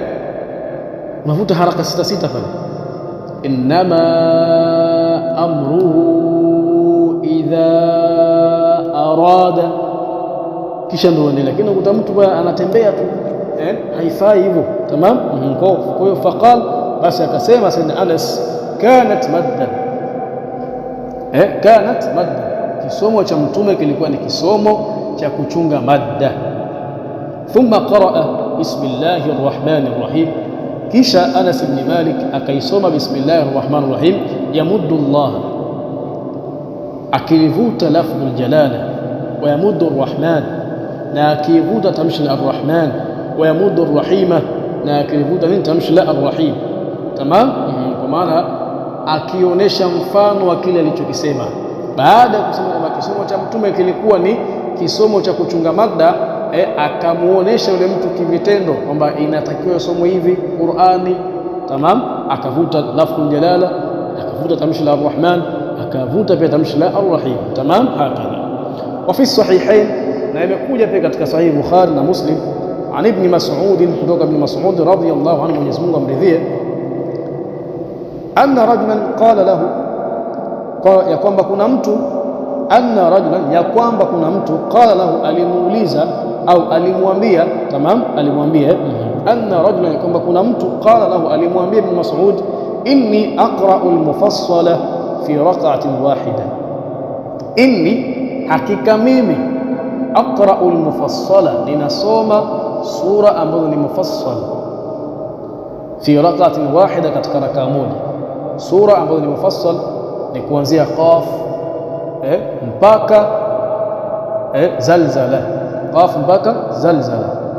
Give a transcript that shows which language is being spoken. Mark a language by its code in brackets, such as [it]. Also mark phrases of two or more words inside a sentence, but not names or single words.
[sw] Unavuta haraka sita pale, [ar] إنما أمره إذا أراد, [sw] kisha ndio uendelee. Lakini ukuta mtu anatembea tu, haifai hivyo. Tamam. Kwa hiyo faqal, basi akasema Sayyidina Anas, [ar] كانت مدا كانت مدا, [sw] kisomo cha mtume kilikuwa ni kisomo cha kuchunga madda. [ar] ثم قرأ بسم الله الرحمن الرحيم, [sw] kisha Anas ibn Malik akaisoma [ar] بسم الله الرحمن الرحيم يمد الله, [sw] akilivuta [ar] لفظ الجلالة, ويمد الرحمن, [sw] na akivuta tamshi la arrahman, [ar] ويمد الرحيم, [sw] na akilivuta nini tamshi la arrahim. Tamam. Kwa maana akionyesha mfano wa kile alichokisema. Baada ya kusema kwamba kisomo cha mtume kilikuwa ni kisomo cha kuchunga madda, akamuonesha yule mtu kivitendo kwamba inatakiwa somo hivi Qur'ani. Tamam. Akavuta [ar] لفظ الجلالة, [sw] akavuta tamshi la arrahman, akavuta pia tamshi la arrahim. Tamam. Hakadha. [ar] وفي الصحيحين, [sw] na imekuja pia katika sahih Bukhari na Muslim, [ar] عن ابن مسعود, [sw] kutoka ibn Mas'ud [ar] رضي الله عنه, [sw] Mwenyezi Mungu amridhie, [ar] أن رجلا قال له, [sw] ya kwamba kuna mtu, [ar] أن رجلا, [sw] ya kwamba kuna mtu, [ar] قال له, [sw] alimuuliza au alimwambia. Tamam. Alimwambia [ar] أن رجلا, [sw] ya kwamba kuna mtu, [ar] قال له, [sw] alimwambia ibn Mas'ud, [ar] إني أقرأ المفصل في ركعة واحدة, [sw] inni, hakika mimi, [ar] أقرأ المفصل, [sw] ninasoma sura ambazo ni mufassal, [ar] في ركعة واحدة, [sw] katika rakaa moja. Sura ambazo ni mufassal ni kuanzia Qaf mpaka Zalzala, Qaf mpaka Zalzala.